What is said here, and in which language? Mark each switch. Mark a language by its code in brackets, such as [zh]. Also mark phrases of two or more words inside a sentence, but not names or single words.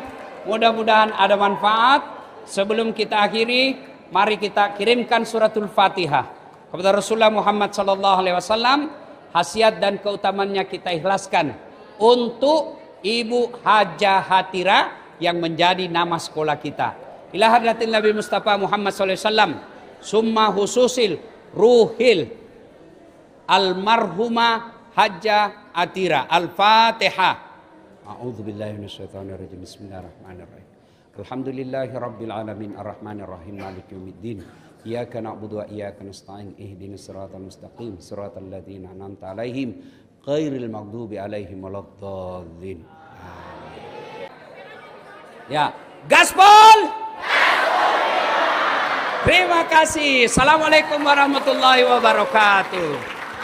[id] Mudah-mudahan ada manfaat. Sebelum kita akhiri, mari kita kirimkan suratul Fatihah kepada Rasulullah Muhammad SAW. Khasiat dan keutamannya kita ikhlaskan untuk Ibu Hajah Hatira yang menjadi nama sekolah kita. [ar] إلى حضرة النبي المصطفى محمد ﷺ ثم خصوصا لروح المرحومة حاجة أتيرة. Al-Fatihah. أعوذ بالله من الشيطان الرجيم. بسم الله الرحمن الرحيم. الحمد لله رب العالمين الرحمن الرحيم مالك يوم الدين. إياك نعبد وإياك نستعين اهدنا الصراط المستقيم صراط الذين أنعمت عليهم غير المغضوب عليهم ولا الضالين. [id] Ya, gaspol. Terima kasih. [ar] السلام عليكم ورحمة الله وبركاته.